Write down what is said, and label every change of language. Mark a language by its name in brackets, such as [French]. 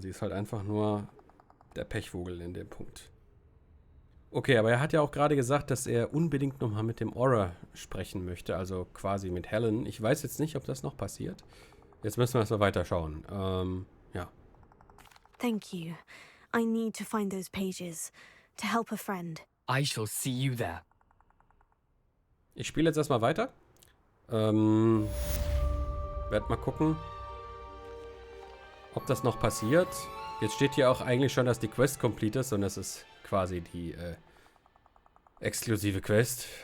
[German] Sie ist halt einfach nur der Pechvogel in dem Punkt. Okay, aber er hat ja auch gerade gesagt, dass er unbedingt nochmal mit dem Aura sprechen möchte, also quasi mit Helen. Ich weiß jetzt nicht, ob das noch passiert. Jetzt müssen wir erstmal weiterschauen. Ja. [English] Thank you. I need to find those pages to help a friend. I shall see you there. [German] Ich spiele jetzt erstmal weiter. Werd mal gucken, ob das noch passiert. Jetzt steht hier auch eigentlich schon, dass die Quest complete ist und das ist quasi die exklusive Quest.